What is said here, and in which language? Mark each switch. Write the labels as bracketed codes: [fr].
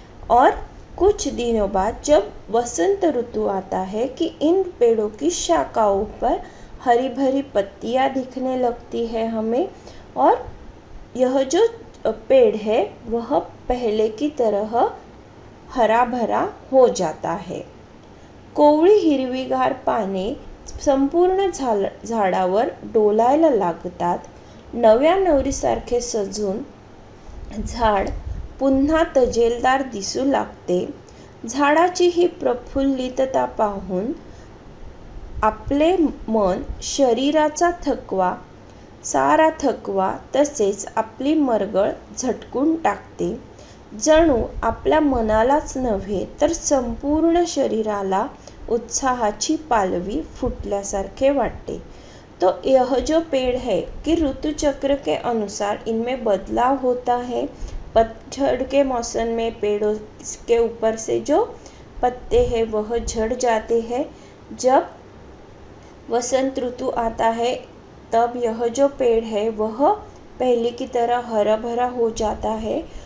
[hi] और कुछ दिनों बाद जब वसंत ऋतु आता है कि इन पेड़ों की शाखाओं पर हरी भरी पत्तियां दिखने लगती है हमें, और यह जो पेड़ है वह पहले की तरह हरा भरा हो जाता है. [mr] कोवळी हिरवीगार पाने संपूर्ण झाडावर डोलायला लागतात. नव्या नवरीसारखे सजून झाड पुन्हा तजेलदार दिसू लागते. झाडाची ही प्रफुल्लितता पाहून आपले मन शरीराचा थकवा, सारा थकवा तसेच आपली मरगळ झटकून टाकते. जणू आपल्या मनालाच नव्हे तर संपूर्ण शरीराला उत्साहाची पालवी फुटल्यासारखे वाटते. [hi] तो यह जो पेड़ है कि ऋतु चक्र के अनुसार इनमें बदलाव होता है. पतझड़ के मौसम में पेड़ों के ऊपर से जो पत्ते हैं वह झड़ जाते हैं. जब वसंत ऋतु आता है तब यह जो पेड़ है वह पहले की तरह हरा भरा हो जाता है.